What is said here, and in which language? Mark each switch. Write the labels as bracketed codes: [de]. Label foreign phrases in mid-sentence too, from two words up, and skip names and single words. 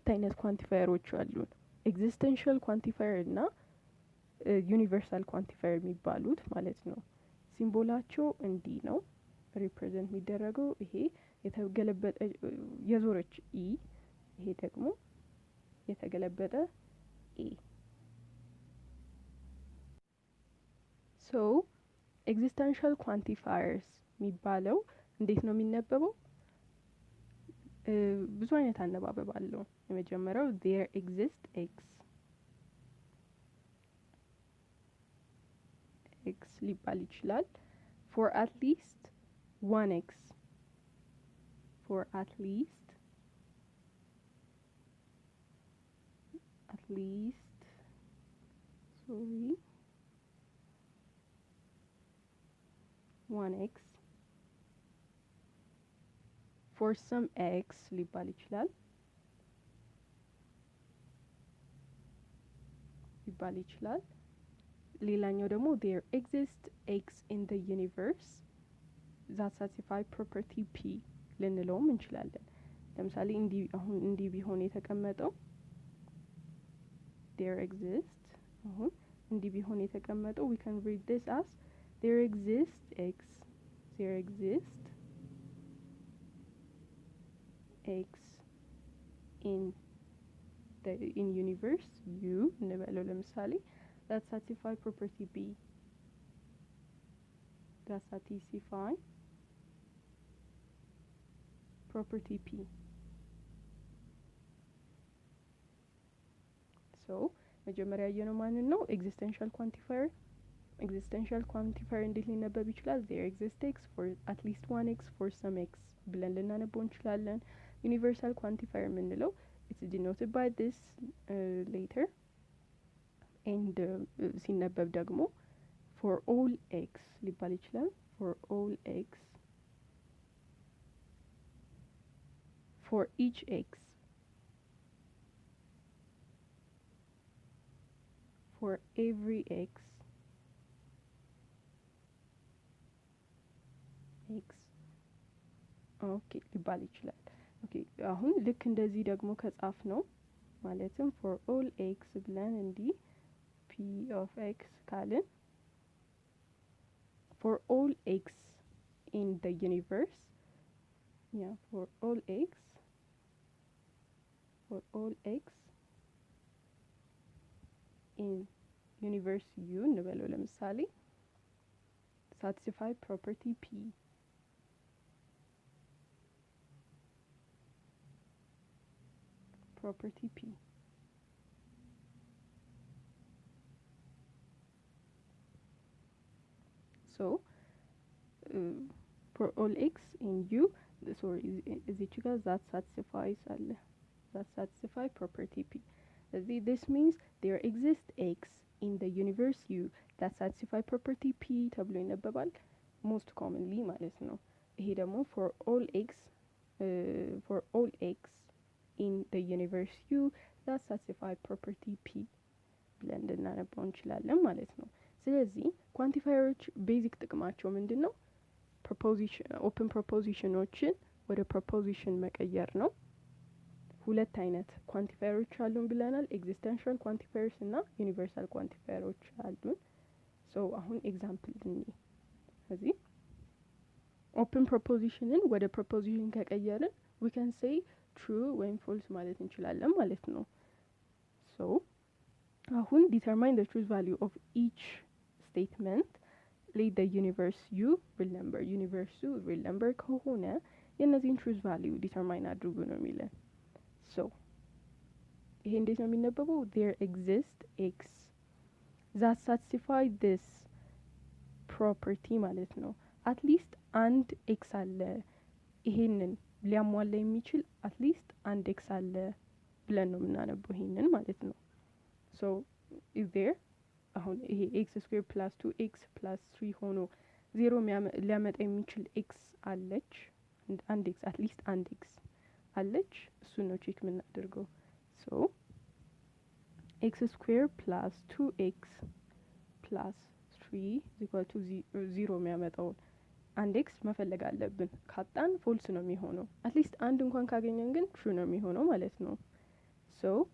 [am] አይነት ኳንቲፋየሮች አሉን። [en] existential quantifier [am] እና [en] universal quantifier [am] የሚባሉት ማለት ነው። ሲምቦላቸው እንዲህ ነው ሪፕሬዘንት የሚደረገው። ይሄ የተገለበጠ የዞረች ኢ፣ ይሄ ደግሞ የተገለበጠ ኤ። [en] so existential quantifiers [am] የሚባለው እንዴት ነው የሚነበበው? ብዙ አይነት አነባበብ አለው። የመጀመሪያው [en] there exist x [am] ሊባል ይችላል። [en] for at least one x for at least sorry 1x for some x [am] ሊባል ይችላል ሌላኛው ደግሞ [en] there exists x in the universe that satisfy property p [am] ልንለውም እንችላለን። ለምሳሌ እንዲህ ቢሆን የተቀመጠው [en] there exists [am] አሁን እንዲህ ቢሆን የተቀመጠው [en] we can read this as there exists x in universe u [am] እንበለው ለምሳሌ [en] that satisfy property p so [am] መጀመሪያ ያየነው ማንን ነው? ኤግዚስተንሻል ኳንቲፋየር እንዴት ሊነበብ ይችላል? [en] there exists x for at least one x for some x [am] ብለን ልናነበው እንችላለን። [en] universal quantifier የምንለው it's denoted by this later and [am] ሲነበብ ደግሞ [en] for all x [am] ሊባል ይችላል። [en] for all x for each x for every x [am] ኦኬ ሊባል ይችላል። ኦኬ አሁን ልክ እንደዚህ ደግሞ ከጻፍ ነው ማለትም [en] for all x [am] ብለን እንዲህ [en] p of x [am] ካልን [en] for all x in the universe for all x in universe u [am] እንበለው ለምሳሌ [en] satisfy property p so for all x in u [am] እዚች ጋር [en] that satisfy property p this means there exists x in the universe u that satisfy property p [am] ተብሎ ይነበባል [en] most commonly [am] ማለት ነው። ይሄ ደግሞ [en] for all x in the universe u that satisfy property p [am] ብለን ልናነበው እንችላለን ማለት ነው። ስለዚህ ኳንቲፋየሮች ቤዚክ ጥቅማቸው ምንድነው? [en] open propositions [am] ወደ ፕሮፖዚሽን መቀየር ነው። ሁለት አይነት ኳንቲፋየሮች አሉን ብለናል። [en] existential quantifiers [am] እና [en] universal quantifiers [am] አሉን። ሶ አሁን ኤግዛምፕል እንይ። ስለዚህ [en] open proposition [am] ወደ ፕሮፖዚሽን ከቀየርን [en] we can say true [am] ወይም false ማለት እንችላለን ማለት ነው። ሶ አሁን [en] determine the truth value of each statement let the universe u real number [am] ከሆነ የነዚህን [en] truth value determine [am] አድርጉ ነው የሚለን። ሶ ይሄ እንዴት ነው የሚነበበው? [en] there exists x that satisfy this property [am] ማለት ነው። አትሊስት አንድ ኤክስ አለ ይሄንን ሊያሟላ የሚችል አትሊስት አንድ ኤክስ አለ ብለን ነው የምናነበው ይሄንን ማለት ነው። [en] so is there [am] አሁን ይሄ [en] x square plus 2x [am] ፕላስ 3 ሆኖ 0 ሊያመጣ የሚችል ኤክስ አለች። አንድ ኤክስ አትሊስት አንድ ኤክስ አለች። እሱን ነው ቼክ የምናደርገው። [en] so x square plus 2x plus 3 equal to 0 [am] የሚያመጣውን አንድ ኤክስ መፈለግ አለብን። ካጣን ፎልስ ነው የሚሆነው። አትሊስት አንድ እንኳን ካገኘን ግን ትሩ ነው የሚሆነው ማለት ነው። ሶ